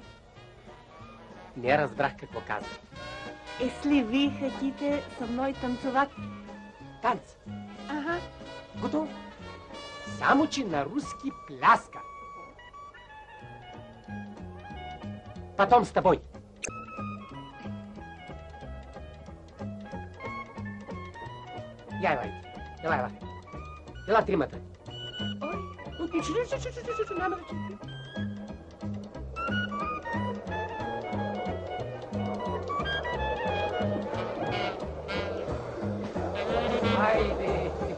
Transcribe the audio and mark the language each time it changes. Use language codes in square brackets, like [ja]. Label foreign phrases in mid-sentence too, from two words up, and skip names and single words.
[bg] Не разбрах какво каза. [ru] Если ви хотите со мной танцевать? [bg] Танц. Ага. Готов? Само, че на руски пляска. [ru] Потом с тобой. [bg] Елай. Ела тримата. Ой, няма да чуя. Хайде!